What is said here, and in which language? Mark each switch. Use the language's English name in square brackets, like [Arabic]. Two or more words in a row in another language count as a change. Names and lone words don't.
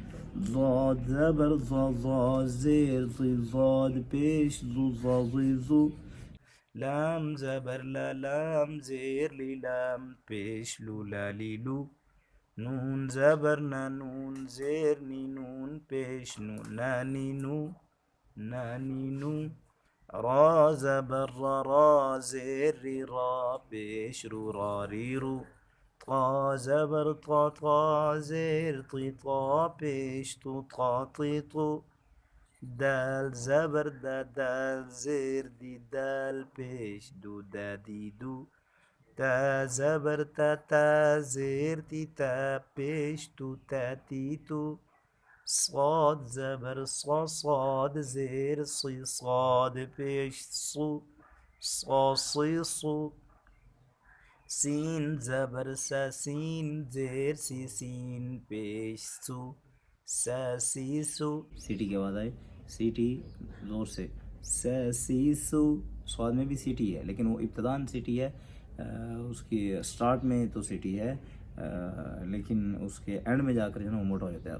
[Urdu] ضاد زبر ضا، ضا زیر ضی، ضاد پیش ضو، ضا ضی ضو. لام زبر لا، لام زیر لی، لام پیش لو، لا لی لو. نون زبر نا، نون زیر نی، نون پیش نو، نا نی نو، نا نی نو. را زبر را، را زیر ری، را پیش رو، را ری رو. طا زبر طا, طا ज़ेर طی، طا پیش طو, طا طی طو. دال زبر دا دال زير دي دال بيش دو دا دي دو تا زبر تا تا زير تي تا بيش تو تا تي تو صاد زبر صا صاد زير صي صاد بيش صو صا صي صو سين زبر سا سين زير سي سين بيش سو سا سی سو. سیٹی کے بعد آئے سیٹی زور سے سا سی سو. سواد میں بھی سیٹی ہے لیکن وہ ابتدان سیٹی ہے, اس کی سٹارٹ میں تو سیٹی ہے لیکن اس کے اینڈ میں جا کر جو ہے نا وہ موٹا ہو جاتا ہے.